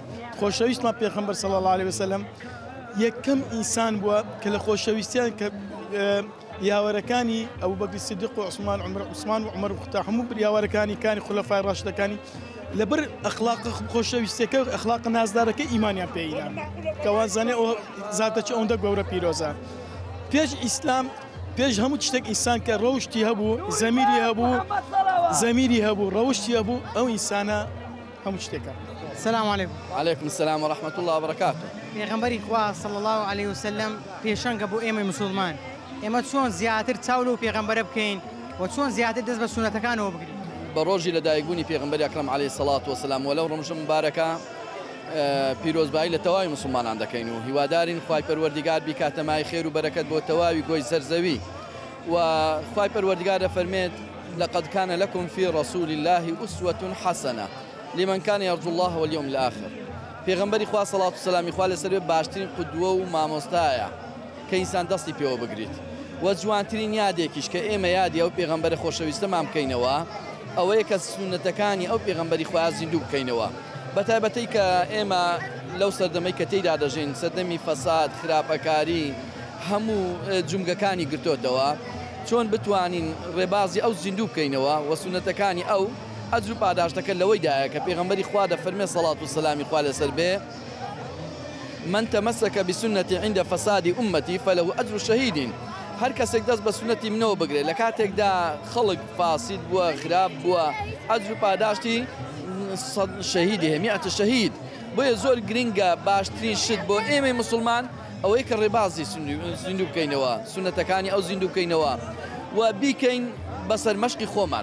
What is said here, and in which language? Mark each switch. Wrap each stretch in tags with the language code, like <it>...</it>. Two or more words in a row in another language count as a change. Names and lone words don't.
<ckb>خۆشەویستمان پێغەمبەر</ckb> <ar>صلی الله علیه وسلم</ar> <ckb>یەکەم ئینسان بووە کە لە خۆشەویستیان کە یاوەرەکانی ئەبوبەکر سیدیق و عوسمان و عومەر و هەموو یاوەرەکانی کانی خولەفای ڕاشدەکانی لەبەر ئەخلاق خۆشەویستەکە و ئەخلاق نازدارەکە ئیمانیان پێینا کەوازانێ ئەو زاتەچ ئەوەندە گەورە پیرۆزە. پێش ئیسلام پێش هەموو شتێک ئینسان کە ڕەوشتی هەبوو زەمیری هەبوو ڕەوشتی هەبوو ئەو ئینسانە هەموو شتێکە.</ckb> <ar>السلام عليكم. عليكم السلام ورحمة الله وبركاته.</ar> <ckb>پێغەمبەری خوا</ckb> <ar>صلی الله علیه وسلم</ar> <ckb>پێشەنگە بۆ ئێمە موسڵمان ئێمە چۆن زیاتر چاو لەو پێغەمبەرە بکەین و چۆن زیاتر دەست بە سونەتەکانەوە بگرین. بە ڕۆژی لەدایکبوونی پێغەمبەری ئەکرەم</ckb> <ar>عەلەیهی سەڵات وەسەلام</ar> <ckb>و لەو ڕۆژە مبارەکە پیرۆزبایی لە تەواوی مسلمانان دەکەین و هیوادارین خوای پەروەردیگار بیکاتەمای خێر و بەرەکەت بۆ تەواوی گۆی سەرزەوی و خوای پەروەردیگار دەفەرمێت</ckb> <ar>لقد كان لكم في رسول الله أسوة حسنة لمن كان يرجو الله واليوم الآخر.</ar> <ckb>پێغەمبەری خوا سەڵات و سەلامی خوا لەسەر باشترین قودوە و مامۆستایە کە ئینسان دەستی پێوە بگریت و جوانترین یادێکیش کە ئێمە یادی ئەو پێغەمبەرە خۆشەویستەمان بکەینەوە ئەوەیە کە سونەتەکانی ئەو پێغەمبەری خوا زیندوو بکەینەوە بەتایبەتی کە ئێمە لەو سەردەمەی کە تێیدا دەژین سەردەمی فەساد خراپەکاری هەموو جومگەکانی گرتوتەوە چۆن بتوانین ڕێبازی ئەو زیندوو بکەینەوە و سونەتەکانی ئەو ئەجر و پاداشتەکە لەوەیدایە کە پێغەمبەری خوا دەفەرمێ سەڵات و سەلامی خوا لەسەر بێ</ckb> <ar>من تمسك بسنتي عند فساد أمتي فله أجر شهيد.</ar> <ckb>هر کەسێک دەست بە سنەتی منەوە بگرێت لە کاتێکدا خەڵک فاسید بووە خراپ بووە ئەجر و پاداشتی شەهیدی هەیە میعەتە شەهید. بۆیە زۆر گرنگە باشترین شت بۆ ئێمەی مسلمان ئەوەی کە ڕێبازی زیندوو بکەینەوە سنەتەکانی ئەو زیندوو بکەینەوە و بیکەین بەسەر مەشقی خۆمان.</ckb>